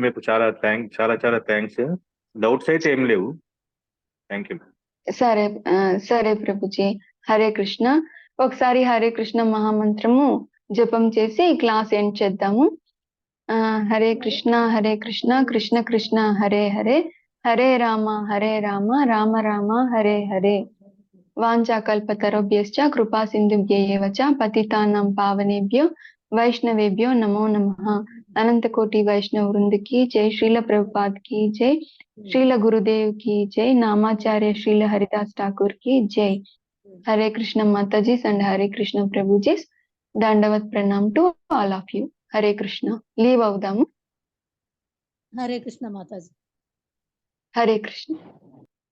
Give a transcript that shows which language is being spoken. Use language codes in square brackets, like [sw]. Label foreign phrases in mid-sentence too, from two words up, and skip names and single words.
[te] మీకు చాలా థ్యాంక్స్. డౌట్స్ అయితే ఏం లేవు. [en] Thank you. [te] సరే సరే ప్రభుజీ. [sa] హరే కృష్ణ. [te] ఒకసారి [sa] హరే కృష్ణ [te] మహామంత్రము జపం చేసి [en] class end [te] చేద్దాము. [sa] హరే కృష్ణ కృష్ణ కృష్ణ హరే హరే, హరే రామ రామ రామ హరే హరే. వాంఛాకల్పతరుభ్యశ్చ కృపా సింధుభ్యైవ చ పతితానాం పావనేభ్యో వైష్ణవేభ్యో నమో నమః. అనంత కోటి వైష్ణవ వృంద [hi] की जय, श्रील प्रभुपाद की जय, श्रील गुरुदेव की जय, नामाचार्य श्रील हरिदास ठाकुर की जय. हरे कृष्ण माताजी and हरे कृष्ण प्रभुजी. [sa] దండవత్ ప్రణామ్ [en] to all of you. [sa] హరే కృష్ణ. [te] లీవ్ అవుదాము. [sa] హరే కృష్ణ మాతాజీ. హరే కృష్ణ.